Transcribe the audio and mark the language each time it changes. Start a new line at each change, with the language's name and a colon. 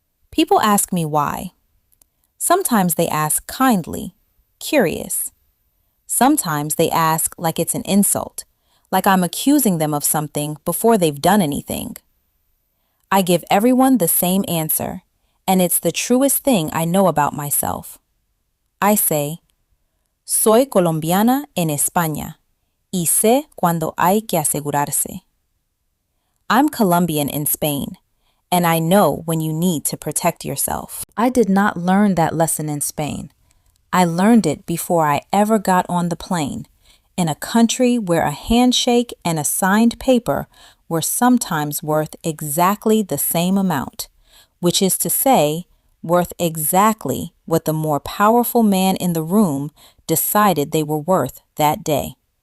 English: People ask me why. Sometimes they ask kindly, curious. Sometimes they ask like it's an insult, like I'm accusing them of something before they've done anything. I give everyone the same answer, and it's the truest thing I know about myself. I say,
Spanish: soy colombiana en España, y sé cuando hay que asegurarse.
English: I'm Colombian in Spain, and I know when you need to protect yourself. I did not learn that lesson in Spain. I learned it before I ever got on the plane, in a country where a handshake and a signed paper were sometimes worth exactly the same amount, which is to say, worth exactly what the more powerful man in the room decided they were worth that day.